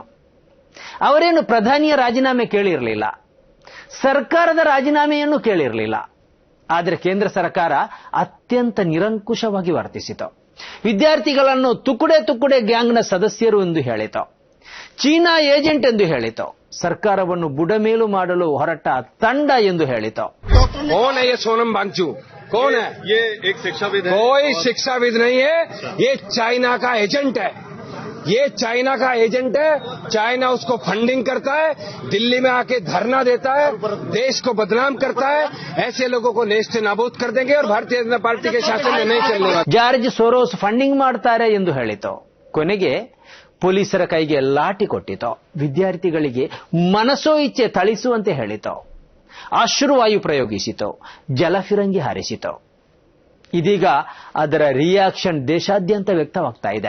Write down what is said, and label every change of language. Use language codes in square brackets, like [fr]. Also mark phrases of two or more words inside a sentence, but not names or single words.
[kn] ಅವರೇನು ಪ್ರಧಾನಿಯ ರಾಜೀನಾಮೆ ಕೇಳಿರಲಿಲ್ಲ, ಸರ್ಕಾರದ ರಾಜೀನಾಮೆಯನ್ನು ಕೇಳಿರಲಿಲ್ಲ. ಆದರೆ ಕೇಂದ್ರ ಸರ್ಕಾರ ಅತ್ಯಂತ ನಿರಂಕುಶವಾಗಿ ವರ್ತಿಸಿತು. ವಿದ್ಯಾರ್ಥಿಗಳನ್ನು ತುಕುಡೆ ಗ್ಯಾಂಗ್ನ ಸದಸ್ಯರು ಎಂದು ಹೇಳಿತು. ಚೀನಾ ಏಜೆಂಟ್ ಎಂದು ಹೇಳಿತು. ಸರ್ಕಾರವನ್ನು ಬುಡಮೇಲು ಮಾಡಲು ಹೊರಟ ತಂಡ ಎಂದು ಹೇಳಿತು. [hi] कौन है ये सोनम वांगचुक? कौन है ये? एक शिक्षाविद है. कोई शिक्षाविद नहीं है, ये चाइना का एजेंट है. ये चाइना का एजेंट है. चाइना उसको फंडिंग करता है, दिल्ली में आके धरना देता है, देश को बदनाम करता है. ऐसे लोगों को नेस्त नाबूद कर देंगे और भारतीय जनता पार्टी के शासन में नहीं चलने वाला. [kn] ಜಾರ್ಜ್ ಸೋರೋಸ್ ಫಂಡಿಂಗ್ ಮಾಡ್ತಾರೆ ಎಂದು ಹೇಳಿತು. ಕೊನೆಗೆ ಪೊಲೀಸರ ಕೈಗೆ ಲಾಠಿ ಕೊಟ್ಟಿತು. ವಿದ್ಯಾರ್ಥಿಗಳಿಗೆ ಮನಸೋ ಇಚ್ಛೆ ಥಳಿಸುವಂತೆ ಹೇಳಿತು. ಅಶ್ರುವಾಯು ಪ್ರಯೋಗಿಸಿತು. ಜಲಫಿರಂಗಿ ಹಾರಿಸಿತು. ಇದೀಗ ಅದರ ರಿಯಾಕ್ಷನ್ ದೇಶಾದ್ಯಂತ ವ್ಯಕ್ತವಾಗ್ತಾ ಇದೆ.